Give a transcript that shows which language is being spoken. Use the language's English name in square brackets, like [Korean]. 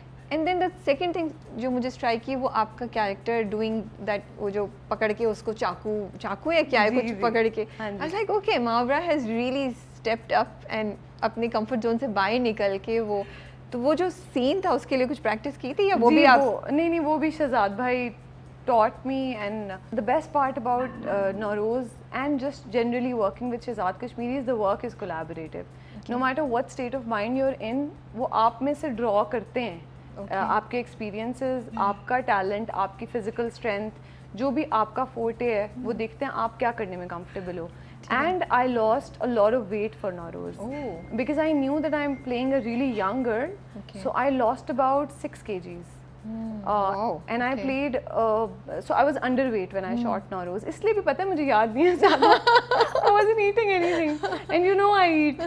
[English] and then the second thing [Urdu] جو مجھے strike کی, وہ آپ کا کیریکٹر ڈوئنگ دیٹ, وہ جو پکڑ کے اس کو چاقو یا کیا ہے کچھ پکڑ کے, [English] I was like okay Mawra has really stepped up [Urdu] and اپنی کمفرٹ زون سے باہر نکل کے وہ جو سین تھا اس کے لیے کچھ پریکٹس کی تھی, یا وہ بھی آپ؟ نہیں وہ بھی شہزاد بھائی [English] taught me. And the best part about Nowroz and just generally working with Shehzad Kashmiri is the work is collaborative. No matter what state of mind you're in, [Urdu] وہ آپ میں سے draw کرتے ہیں. آپ کے ایکسپیرینسز, آپ کا ٹیلنٹ, آپ کی فزیکل اسٹرینتھ, جو بھی آپ کا فورٹے ہے وہ دیکھتے ہیں آپ کیا کرنے میں comfortable ہو. [English] And I lost a lot of weight for Nowroz because I knew that I'm playing a really young girl. So I lost about 6 kgs. And I played, so I was underweight when I shot Nowroz. [Urdu] اس لیے بھی پتہ ہے مجھے یاد نہیں ہے زیادہ. [English] I wasn't eating anything. And you know I eat.